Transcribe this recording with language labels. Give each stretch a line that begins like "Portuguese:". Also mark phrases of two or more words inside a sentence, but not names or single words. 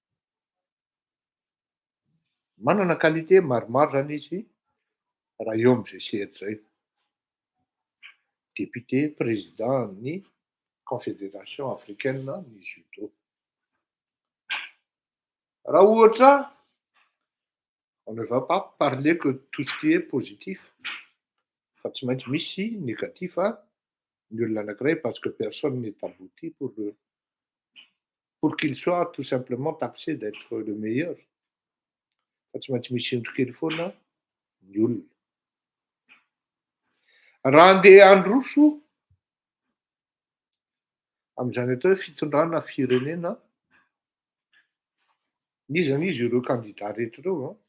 Malagasy: Manana qualité maromaro zany izy raha eo amin'izay sehatra zay. Député président-ny Confédération africaine ny judo. Raha ohatra
French: on ne va pas parler que tout ce qui est positif
Malagasy: fa tsy maintsy misy négatif ny olona anankiray
French: parce que personne n'est abouti pour qu'il soit tout simplement taxé d'être le meilleur.
Malagasy: Fa tsy maintsy misy endrikely foana ny olona. Raha andeha handroso amin'izany atao hoe fitondrana firenena, nizany izy ireo candidat rehetra ireo